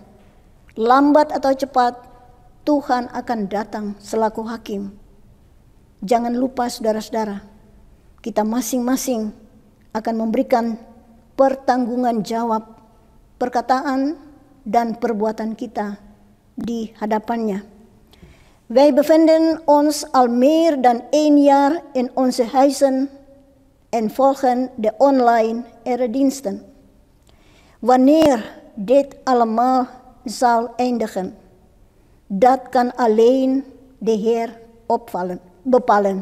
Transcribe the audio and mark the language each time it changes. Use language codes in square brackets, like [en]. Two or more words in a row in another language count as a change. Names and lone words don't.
[id] Lambat atau cepat, Tuhan akan datang selaku hakim. Jangan lupa saudara-saudara, kita masing-masing akan memberikan pertanggungan jawab perkataan dan perbuatan kita di hadapannya. [nl] Wij bevinden ons al meer dan 1 jaar in onze huizen en volgen de online erediensten. Wanneer dit allemaal zal eindigen, dat kan alleen de Heer bepalen.